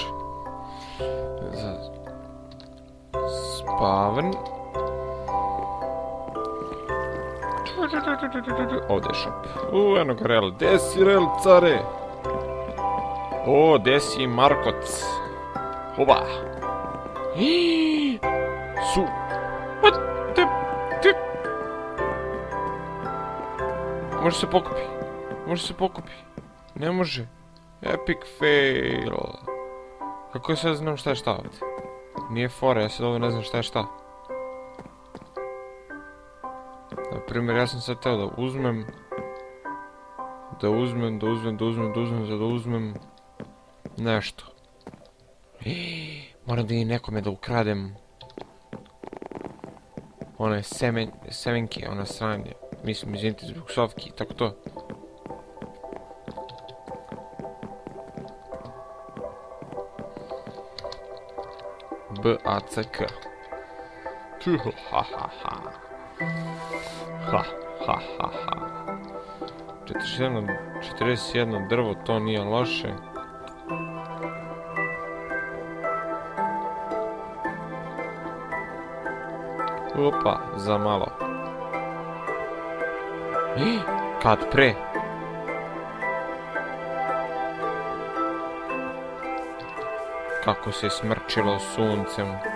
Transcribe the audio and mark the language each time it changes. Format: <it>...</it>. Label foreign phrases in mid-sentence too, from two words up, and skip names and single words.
<sr>Za spaven. Ovdje je shop. Eno ga rel. Gdje si rel, care? O, gdje si Markoc? Hoba. Su.</sr> <en>What the...</en> <sr>Može se pokupi. Može se pokupi. Ne može.</sr> <en>Epic fail.</en> <sr>Kako ja sad znam šta je šta ovdje? Nije fora, ja sad ovdje ne znam šta je šta. Naprimjer, ja sam sad teo da uzmem... nešto. Moram da idem nekome da ukradem... one semenke, ona sranje. Mislim, izvinite zbog psovki i tako to.</sr> <en>B-A-C-K. Ha ha ha. Ha ha ha ha.</en> <sr>41 drvo, to nije loše. Opa, za malo. Kad pre? Kako se smrčilo suncem.</sr>